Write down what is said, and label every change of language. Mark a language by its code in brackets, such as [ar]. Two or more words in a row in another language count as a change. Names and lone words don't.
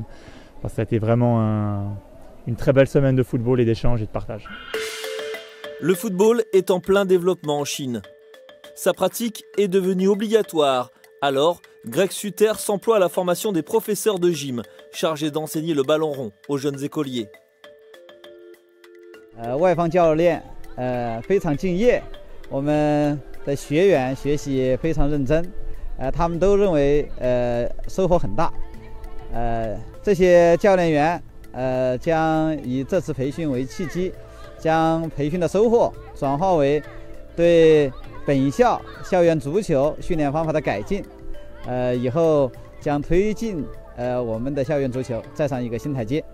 [fr] Parce que ça a été vraiment une très belle semaine de football et d'échanges et de partage. Le football est en plein développement en Chine. Sa pratique est devenue obligatoire. Alors, Greg Sutter s'emploie à la formation des professeurs de gym, chargés d'enseigner le ballon rond aux jeunes écoliers. [zh] 外方教练非常敬业，我们的学员学习非常认真，他们都认为收获很大。这些教练员将以这次培训为契机，将培训的收获转化为对本校校园足球训练方法的改进，以后将推进我们的校园足球再上一个新台阶。